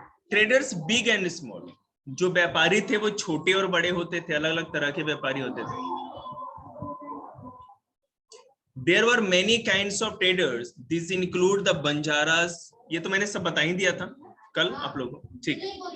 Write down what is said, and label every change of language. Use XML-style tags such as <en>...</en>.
<en>traders big and small,</en> <hi>जो व्यापारी थे वो छोटे और बड़े होते थे, अलग अलग तरह के व्यापारी होते थे।</hi> <en>There were many kinds of traders. These include the</en> <hi>Banjaras, ये तो मैंने सब बता ही दिया था कल आप लोगों को, ठीक है।</hi>